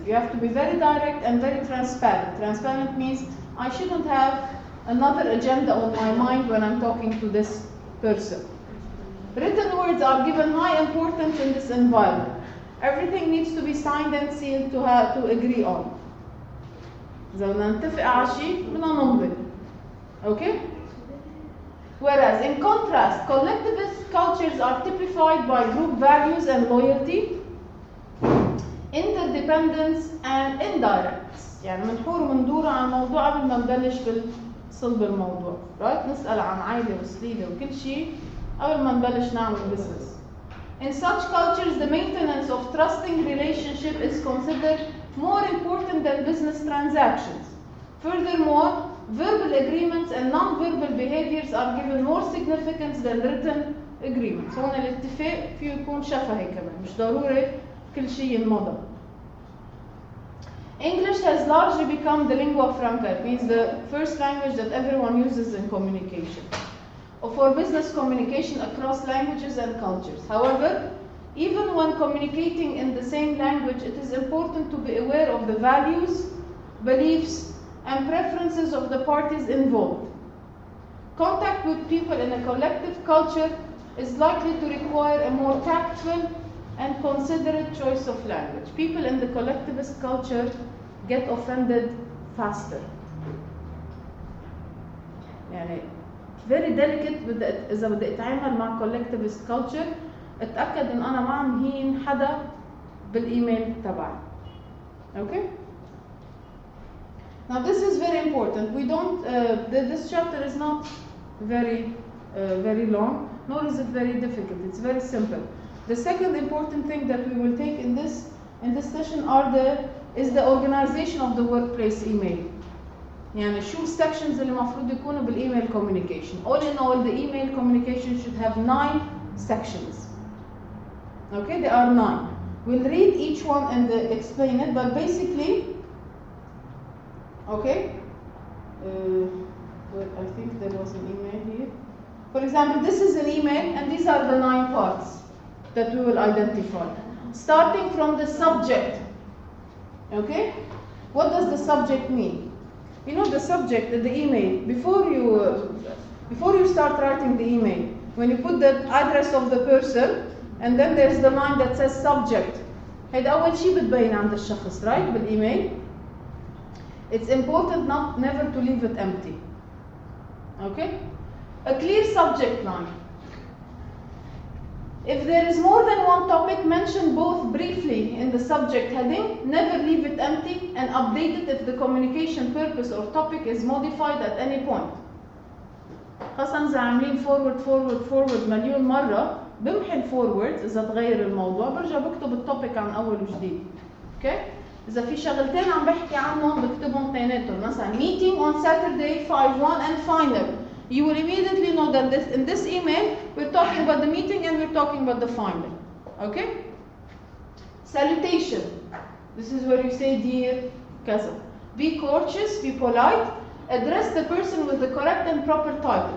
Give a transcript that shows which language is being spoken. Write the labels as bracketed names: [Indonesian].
[English] You have to be very direct and very transparent. Transparent means I shouldn't have another agenda on my mind when I'm talking to this person. Written words are given high importance in this environment. Everything needs to be signed and sealed to agree on. [Arabic] إذا بدنا نتفق على شيء بدنا نمضي. [English] Okay? Whereas in contrast, collectivist cultures are typified by group values and loyalty, interdependence and indirectness. [Arabic] يعني منحور ومندور على الموضوع قبل ما نبلش بصلب الموضوع. [English] Right? [Arabic] نسأل عن عائلة وسليلة وكل شيء قبل ما نبلش نعمل business. [English] In such cultures, the maintenance of trusting relationship is considered more important than business transactions. Furthermore, verbal agreements and non-verbal behaviors are given more significance than written agreements. [Arabic] هون الاتفاق فيه يكون شفهي كمان، مش ضروري كل شيء ينمضى. [English] English has largely become the lingua franca. It means the first language that everyone uses in communication, or for business communication across languages and cultures. However, even when communicating in the same language, it is important to be aware of the values, beliefs, and preferences of the parties involved. Contact with people in a collective culture is likely to require a more tactful and considerate choice of language. People in the collectivist culture get offended faster. [Arabic] يعني [English] very delicate [Arabic] إذا بدي أتعامل مع [English] collectivist culture [Arabic] اتأكد إن أنا ما عم هين حدا بالإيميل تبعي. [English] Okay? Now this is very important. We don't. This chapter is not very long, nor is it very difficult. It's very simple. The second important thing that we will take in this session is the organization of the workplace email. [Arabic] يعني شو sections اللي المفروض يكونوا بالemail communication. [English] All in all, the email communication should have 9 sections. Okay, there are 9. We'll read each one and explain it, but basically, okay. Well, I think there was an email here. For example, this is an email, and these are the 9 parts that we will identify. Starting from the subject. Okay? What does the subject mean? You know the subject of the email, before you start writing the email, when you put the address of the person, and then there's the line that says subject. [Arabic] هيدا أول شيء بتبين عند الشخص, right? بالemail. [English] It's important never to leave it empty. Okay? A clear subject line. If there is more than one topic, mention both briefly in the subject heading. Never leave it empty, and update it if the communication purpose or topic is modified at any point. [Arabic] خاصة إذا عاملين forward مليون مرة، بمحي الفورورد إذا تغير الموضوع، برجع بكتب التوبيك عن أول وجديد. [English] Okay? [Arabic] إذا في شغلتين عم بحكي عنهم بكتبهم اثنيناتهم، مثلا [English] meeting on Saturday 5/1 and final. You will immediately know that in this email we're talking about the meeting and we're talking about the final. Okay? Salutation. This is where you say dear كذا. Be courteous, be polite. Address the person with the correct and proper title.